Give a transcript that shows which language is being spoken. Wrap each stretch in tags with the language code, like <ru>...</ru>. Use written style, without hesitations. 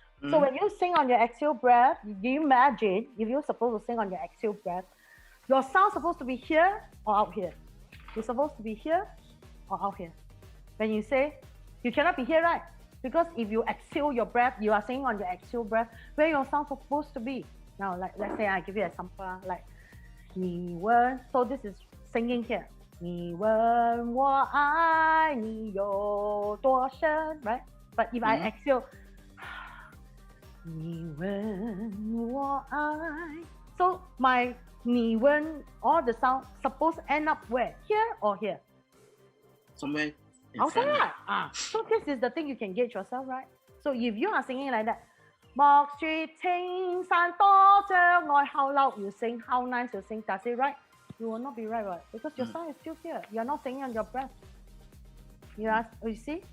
<en>So when you sing on your exhale breath, do you imagine if you're supposed to sing on your exhale breath, your sound supposed to be here or out here? You're supposed to be here or out here. When you say, you cannot be here, right? Because if you exhale your breath, you are singing on your exhale breath, where your sound supposed to be. Now, let's say I give you an example, like</en> <zh>你问,</zh> <en>so this is singing here.</en> <zh>你问我爱你有多深, right?</zh> <en>But if I exhale,</en> <zh>你问我爱,</zh> <en>so my</en> <zh>你问,</zh> <en>all the sound supposed to end up where? Here or here? Somewhere in Outside, front. right? So this is the thing you can gauge yourself, right? So if you are singing like that,</en> <zh>莫說青山多障礙,</zh> <en>how loud you sing, how nice you sing, does it right? You will not be right? Because your sound is still here. You are not singing on your breath. You see?</en>